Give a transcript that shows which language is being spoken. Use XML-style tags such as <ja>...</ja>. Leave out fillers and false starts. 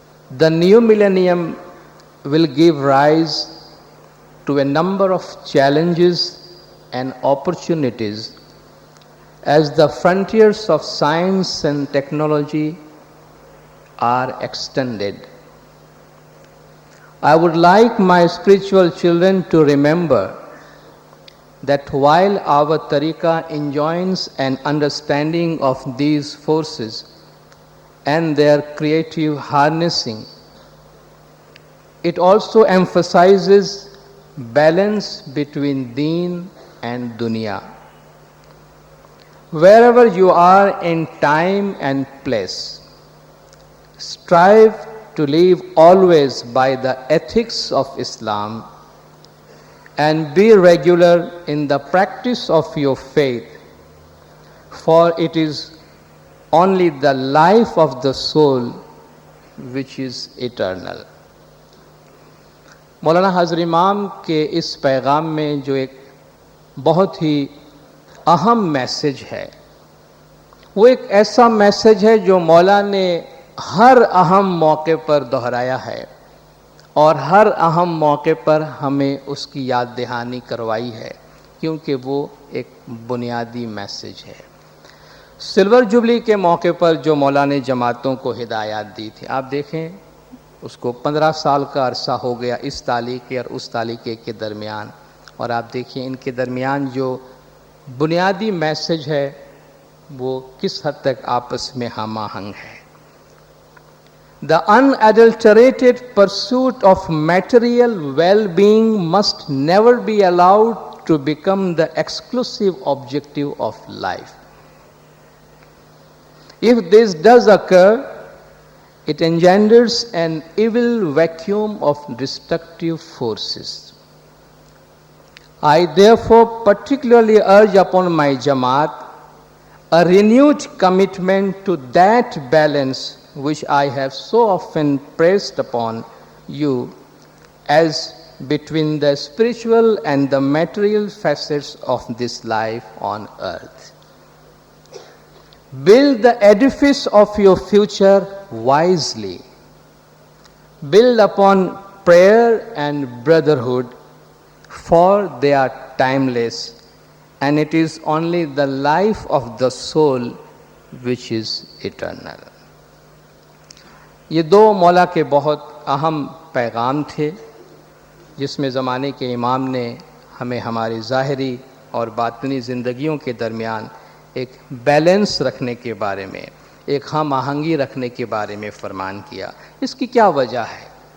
<en>The new millennium will give rise to a number of challenges and opportunities as the frontiers of science and technology are extended. I would like my spiritual children to remember that while our tariqah enjoins an understanding of these forces and their creative harnessing, it also emphasizes balance between deen and dunya. Wherever you are in time and place, strive to live always by the ethics of Islam and be regular in the practice of your faith, for it is only the life of the soul which is eternal.</en> <ur>مولانا حاضر امام کے اس پیغام میں جو ایک بہت ہی اہم message ہے، وہ ایک ایسا میسج ہے جو مولا نے ہر اہم موقع پر دہرایا ہے اور ہر اہم موقع پر ہمیں اس کی یاد دہانی کروائی ہے، کیونکہ وہ ایک بنیادی میسج ہے۔ سلور جوبلی کے موقع پر جو مولا نے جماعتوں کو ہدایات دی تھی، آپ دیکھیں اس کو 15 سال کا عرصہ ہو گیا اس تعلیقے اور اس تعلیقے کے درمیان، اور آپ دیکھیں ان کے درمیان جو بنیادی میسج ہے وہ کس حد تک آپس میں ہم آہنگ ہے۔</ur> <en>The unadulterated pursuit of material well-being must never be allowed to become the exclusive objective of life. If this does occur, it engenders an evil vacuum of destructive forces. I therefore particularly urge upon my Jamaat a renewed commitment to that balance which I have so often pressed upon you, as between the spiritual and the material facets of this life on earth. Build the edifice of your future wisely. Build upon prayer and brotherhood, for they are timeless, and it is only the life of the soul which is eternal.</en> <ur>یہ دو مولا کے بہت اہم پیغام تھے، جس میں زمانے کے امام نے ہمیں ہماری ظاہری اور باطنی زندگیوں کے درمیان ایک بیلنس رکھنے کے بارے میں، ایک ہم آہنگی رکھنے کے بارے میں فرمان کیا۔ اس کی کیا وجہ ہے؟</ur>